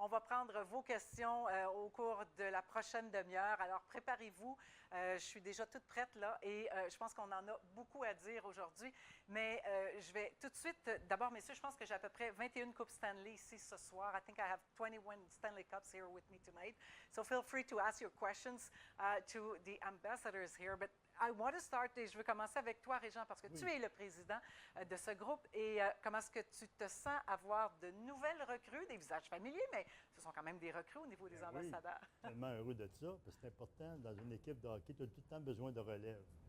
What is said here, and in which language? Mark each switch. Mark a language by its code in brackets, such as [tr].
[fr] va prendre vos questions au cours de la prochaine demi-heure. Alors, préparez-vous. Je suis déjà toute prête là et je pense qu'on en a beaucoup à dire aujourd'hui. Mais je vais tout de suite, d'abord, messieurs, je pense que j'ai à peu près 21 Coupes Stanley ici ce soir. [en] I think I have 21 Stanley Cups here with me tonight. So feel free to ask your questions to the ambassadors here. But I want to start, [fr] et je veux commencer avec toi, Régent, parce que tu es le président de ce groupe. Et comment est-ce que tu te sens avoir de nouvelles recrues, des visages familiers, mais ce sont quand même des recrues au niveau des ambassadeurs? Oui, tellement heureux de ça, parce que c'est important, dans une équipe de hockey, tu as tout le temps besoin de relève.